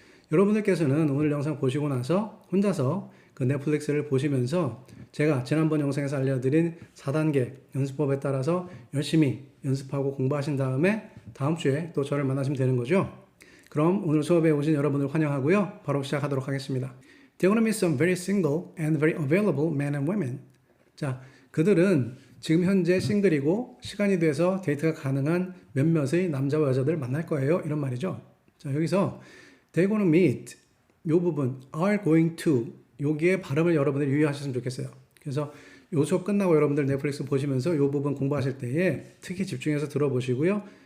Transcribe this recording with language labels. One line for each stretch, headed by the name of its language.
Korean: 여러분들께서는 오늘 영상 보시고 나서 혼자서 그 넷플릭스를 보시면서 제가 지난번 영상에서 알려드린 4단계 연습법에 따라서 열심히 연습하고 공부하신 다음에 다음 주에 또 저를 만나시면 되는 거죠. 그럼 오늘 수업에 오신 여러분을 환영하고요. 바로 시작하도록 하겠습니다.
English: They're gonna meet some very single and very available men and women.
Korean: 자, 그들은 지금 현재 싱글이고 시간이 돼서 데이트가 가능한 몇몇의 남자와 여자들을 만날 거예요. 이런 말이죠. 자, 여기서
English: they're gonna meet
Korean: 요 부분
English: are going to
Korean: 여기에 발음을 여러분들이 유의하셨으면 좋겠어요. 그래서 요 수업 끝나고 여러분들 넷플릭스 보시면서 요 부분 공부하실 때에 특히 집중해서 들어보시고요.